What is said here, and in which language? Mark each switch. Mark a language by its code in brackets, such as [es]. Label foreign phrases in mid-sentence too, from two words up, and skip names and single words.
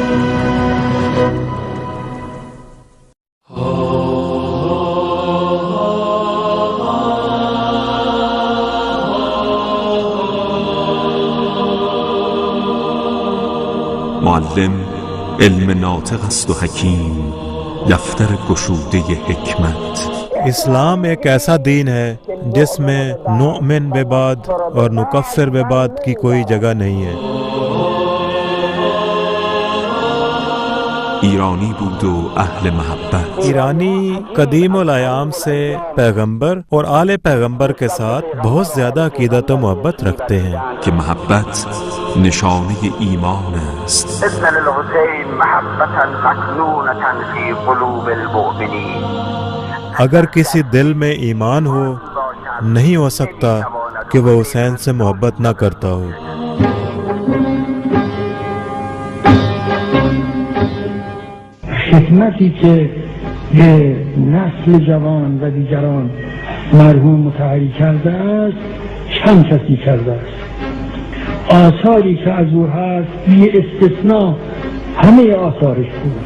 [fa] معلم علم ناطق است و حکیم، دفتر گشوده حکمت. [ur] اسلام ایک ایسا دین ہے جس میں [ar] نؤمن بے بعد [ur] اور [ar] نکفر بے بعد [ur] کی کوئی جگہ نہیں ہے. [fa] ایرانی بود و اہل محبت. [ur] ایرانی قدیم الایام سے پیغمبر اور آل پیغمبر کے ساتھ بہت زیادہ عقیدت و محبت رکھتے ہیں [fa] کہ محبت نشانه ایمان است. [ar] ان للحسین محبتا مکنونة فی قلوب المؤمنین. [ur] اگر کسی دل میں ایمان ہو نہیں ہو سکتا کہ وہ حسین سے محبت نہ کرتا ہو. [fa] خدمتی که به نسل جوان و دیگران مرحوم متحری کرده است چند کسی کرده است. آثاری که از او هست بی استثناء همه آثارش بود.